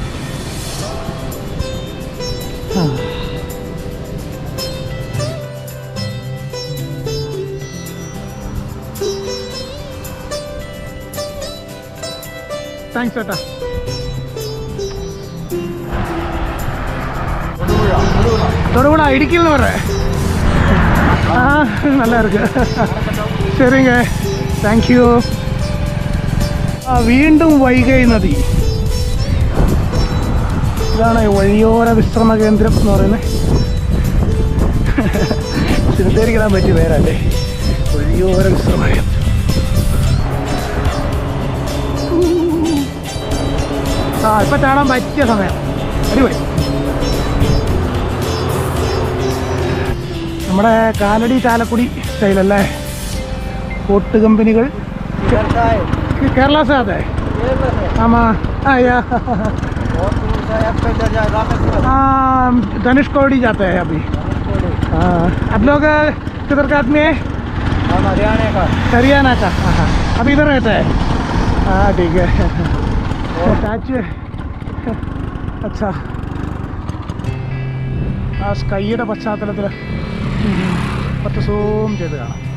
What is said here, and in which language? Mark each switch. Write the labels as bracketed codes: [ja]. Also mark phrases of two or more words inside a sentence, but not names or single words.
[ml] താങ്ക്സ് ചേട്ടാ. തൊടുപുഴ, ഇടുക്കിയിൽ നിന്ന് പറ. [ta] நல்லா இருக்கு. சரிங்க, [ml] താങ്ക്യൂ. വീണ്ടും വൈഗൈ നദി. ഇതാണ് വഴിയോര വിശ്രമ കേന്ദ്രം എന്ന് പറയുന്നത്. ചിന്തരിക്കാൻ പറ്റിയ പേരല്ലേ, വഴിയോര വിശ്രമ കേന്ദ്രം. ഇപ്പം ചാടാൻ പറ്റിയ സമയം. അടിപൊളി. നമ്മുടെ കാലടി ചാലക്കുടി സ്റ്റൈലല്ലേ? കോട്ട് കമ്പനികൾ. [hi] കേരള से आता है? आमा. धनुषकोडी जाते हैं अभी. आप लोग किधर का आदमी है? हरियाणा का. अभी इधर रहता है? हाँ ठीक है. अच्छा. [ml] ആ സ്കൈയുടെ പശ്ചാത്തലത്തിൽ കുറച്ച് സൂം ചെയ്ത് കാണാം.